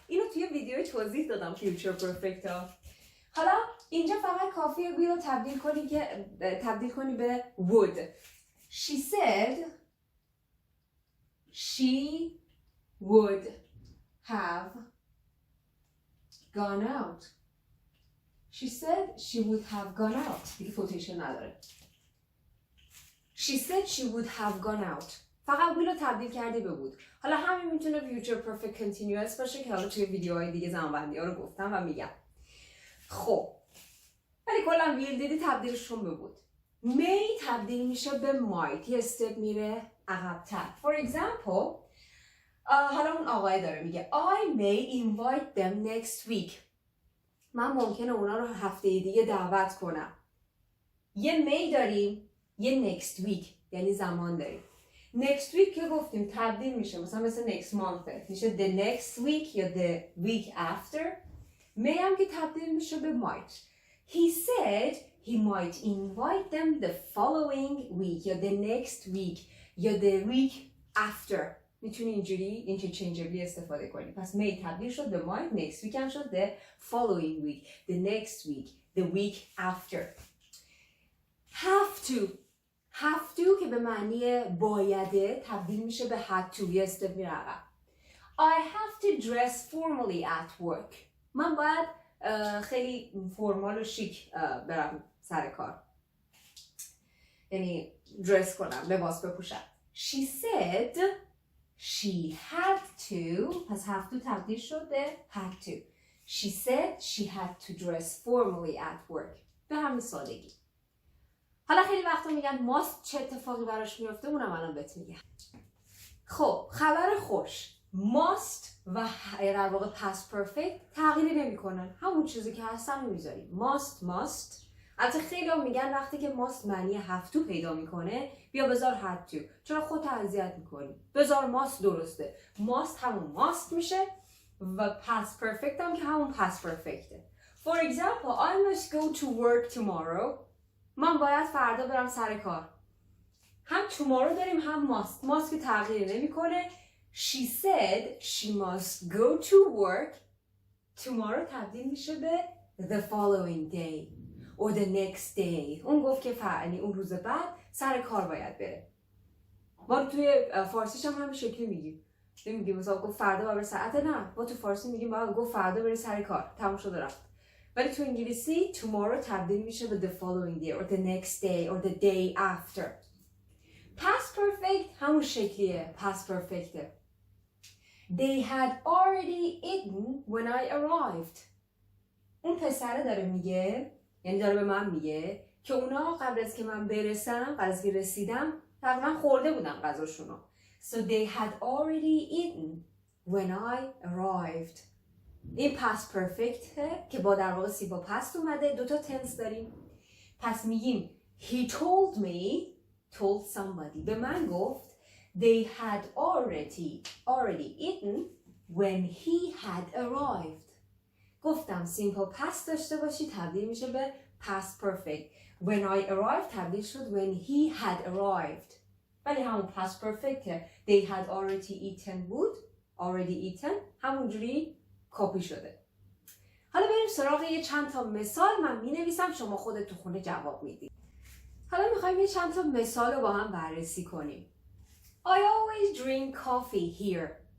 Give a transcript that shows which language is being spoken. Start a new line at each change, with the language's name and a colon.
Persian: اینو توی ویدیو توضیح دادم future perfect ها. حالا اینجا فقط کافیه will رو تبدیل کنی به would.
English: She said she would have gone out. She said she would have gone out.
Persian: دیگه کوتیشن نداره.
English: She said she would have gone out.
Persian: فقط will رو تبدیل کردی به would. حالا همین میتونه future perfect continuous باشه که حالا توی ویدیوهای دیگه زمانبندی ها رو گفتم و میگم. خب ولی کلا will دیدی تبدیلشون به would. may تبدیل میشه به might. یه استپ میره عقب‌تر. For example حالا اون آقای داره میگه
English: I may invite them next week.
Persian: من ممکنه اونا رو هفته دیگه دعوت کنم. یه may داریم، یه next week یعنی زمان داریم. next week که گفتیم تبدیل میشه مثلا مثل next month میشه
English: the next week
Persian: یا
English: the week after.
Persian: may هم که تبدیل میشه به might.
English: He said he might invite them the following week یا the next week یا the week after.
Persian: میتونی اینجوری interchangeably استفاده کنی. پس may تبدیل شد به might.
English: next week هم شد the following week, the next week, the week after.
Persian: have to که به معنی بایده تبدیل میشه به had to. یه استپ میره عقب.
English: I have to dress formally at work.
Persian: من باید خیلی فرمال و شیک برم سر کار. یعنی درس کنم، لباس بپوشم.
English: She said she had to.
Persian: پس have to تبدیل شد به had to.
English: She said she had to dress formally at work.
Persian: به همین سادگی. حالا خیلی وقتا میگن must چه اتفاقی براش میفته، اونم الان بهت میگم. خب خبر خوش، must و در واقع past perfect تغییری نمیکنن. همون چیزی که هستن رو میذاریم.
English: must.
Persian: البته خیلی هم میگن وقتی که must معنی have to پیدا میکنه بیا بذار had to. چرا خودت اذیت میکنی؟ بذار must درسته. must همون must میشه و past perfect هم که همون past perfectه.
English: For example, I must go to work tomorrow.
Persian: من باید فردا برم سر کار. هم tomorrow داریم هم must که تغییر نمیکنه.
English: She said she must go to work. Tomorrow
Persian: تبدیل میشه به
English: the following day or the next day.
Persian: اون گفت که یعنی اون روز بعد سر کار باید بره. ما توی فارسیش هم همین شکلی میگیم. نمیگیم مثلا گفت فردا باید بره ساعت، نه ما تو فارسی میگیم باید گفت فردا بره سر کار، تموم شد رفت. ولی تو انگلیسی
English: tomorrow
Persian: تبدیل میشه به
English: the following day or the next day or the day after.
Persian: past perfect همون شکلیه.
English: past perfect. They had already eaten when I arrived.
Persian: اون پسره داره میگه، یعنی داره به من میگه که اونا قبل از که من برسم، قبل از که رسیدم تقریبا خورده بودن غذاشونو.
English: So they had already eaten when I arrived.
Persian: این past perfect که با در واقع سی با past اومده. دوتا tense داریم. پس میگیم
English: he told me, told somebody.
Persian: به من گفت
English: they had already eaten when he had arrived.
Persian: گفتم simple past داشته باشی تبدیل میشه به past perfect.
English: When I arrived
Persian: تبدیل شد
English: when he had arrived.
Persian: ولی همون past perfect
English: they had already eaten
Persian: بود already eaten همونجوری کپی شده. حالا بریم سراغ یه چند تا مثال. من می نویسم، شما خودت تو خونه جواب میدید. حالا میخوایم یه چند تا مثال رو با هم بررسی کنیم.
English: I always drink coffee here.